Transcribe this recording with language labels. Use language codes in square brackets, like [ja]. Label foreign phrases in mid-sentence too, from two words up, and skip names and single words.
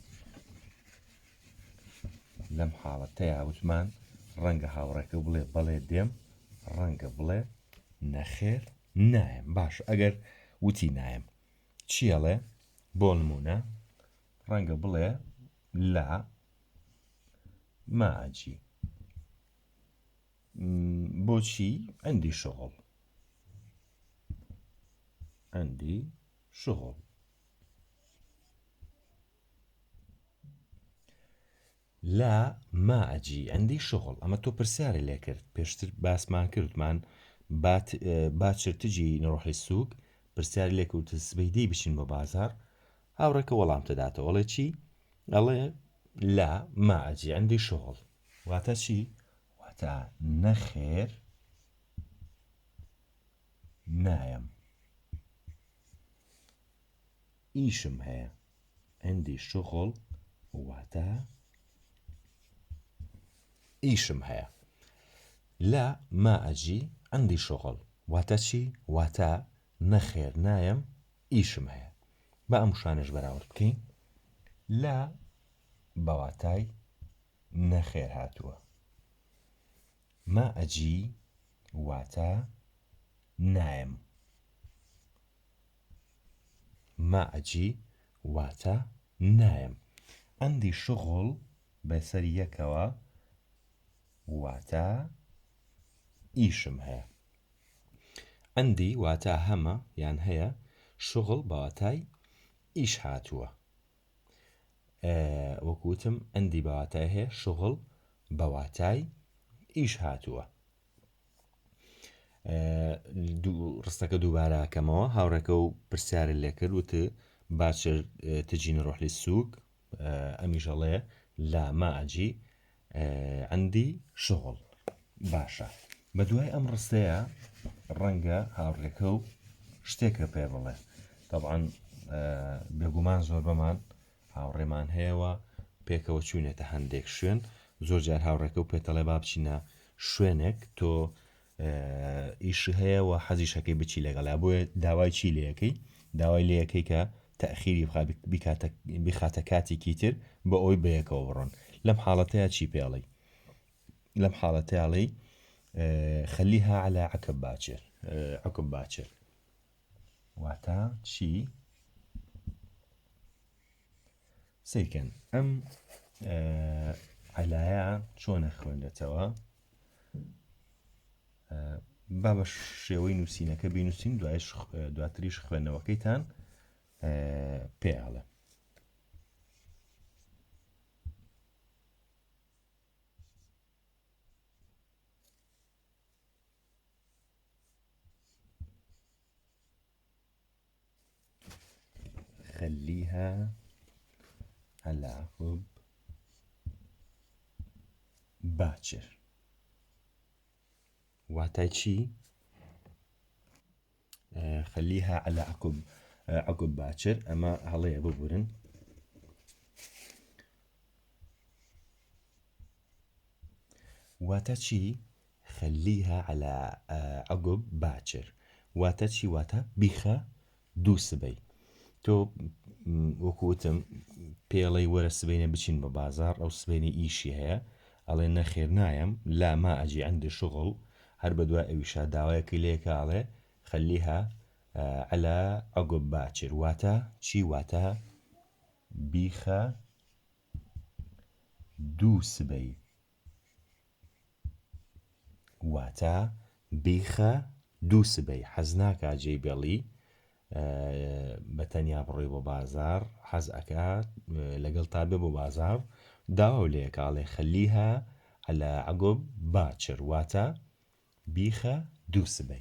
[ckb] لەم حاڵەتەیە وتمان ڕەنگە هاوڕێکە بڵێ بەڵێ دێم، ڕەنگە بڵێ نەخێر نایم. باش، ئەگەر وتی نایم چیەڵێ؟ بۆ نمونە ڕەنگە بڵێ لا ما ئەجی. [ar] بۆچی؟ عندي شغل. عندي شغل. لا ما ئەجی عندي شغل. [ckb] ئەمە تۆ پرسیارە لێ کرد پێشتر باسمان کردمان [ar] باچر تجی نروح للسوق [ckb] پرسیاری لێ کەوتە سبەی دەی بچین بۆ بازار. هاوڕێکە وەڵام تەداتەوە ئەڵێ چی؟ ئەڵێ [ar] لا ما ئەجی عندي شغل. [ckb] واتە چی؟ واتە نەخێر نایم، ئیشم هەیە. [ar] عندي شغل [ckb] واتە ئیشم هەیە. [ar] لا ما ئەجی عندي شغل [ckb] واتە چی؟ واتە نەخێر نایم ئیشم هەیە. بە ئەم شانش بەراورد بکەین. لا بەواتای نەخێر هاتووە. [ar] ما ئەجی [ckb] واتە نایم. [ar] ما ئەجی [ckb] واتە نایم. [ar] عندي شغل [ckb] بەسەر یەکەوە واتە ئیشم هەیە. عندي واتە هەمە یان هەیە. شغل بەواتای ئیش هاتووە. وەکوتم ئەندی بەواتای هەیە شغل بەواتای ئیش هاتووە. ڕستەکە دووبارەکەمەوە هاوڕێکە و پرسیارە لێ کرد وتە [ar] باچر تجي نروح للسوق [ckb] ئەمیژەڵێ [ar] لا ما ئەجی عندي شغل. [ckb] باشە بە دوای ئەم ڕستەیە ڕەنگە هاوڕێکە و شتێکە پێ بڵێ. طبعاً بێگومان زۆر بەمان هاوڕێمان هەیەوە پێکەوە چوونێتە هەندێک شوێن زۆر جار هاوڕێکە و پێتەڵێ با بچینە شوێنێک تۆ ئیش هەیە و حەزیشەکەی بچی لەگەڵا بۆیە داوای چی لەکەی داوای لەکەی کە تەخیری بخاتە کاتێکی تر بە ئەوی بەیەکەوە بڕۆن. لەم حاڵەتەیە چی پێڵی لەم حاڵەتەیەڵی [ar] خەلیها على عقب باكر [ckb] واتە چی سیکەن ئەم علایە چۆنە خوێندێتەوە با بە شێوەی نووسینەکە بینوسین دواتریش خوێندنەوەکەیتان پێڵە. خليها على عقب باكر واتای چی [ar] خليها على عقب باكر [ckb] ئەمە هەڵەیە ببورن واتە چی [ar] خليها على عقب باكر [ckb] واتە چی واتە بیخە دوو سبەی. تۆ وەکوتم پێڵەی وەرە سبەینە بچین بە بازار ئەو سبەینی ئیشی هەیە ئەڵێ نەخێر نایم [ar] لا ما ئەجی عندي شغل [ckb] هەر بە دوای ئەویشا داوایەکەی لێکە ئەڵێ [ar] خەلیها على عقب باكر [ckb] واتە چی واتە بیخە دوو سبەی واتە بیخە دوو سبەی حەز ناکا جێی بێڵی بەتەنیا بڕۆی بۆ بازار حەز ئەکات لەگەڵ تا بێ بۆ بازار داوا لێکاڵێ [ar] خەلیها على عقب باكر [ckb] واتە بیخە دوو سبەی.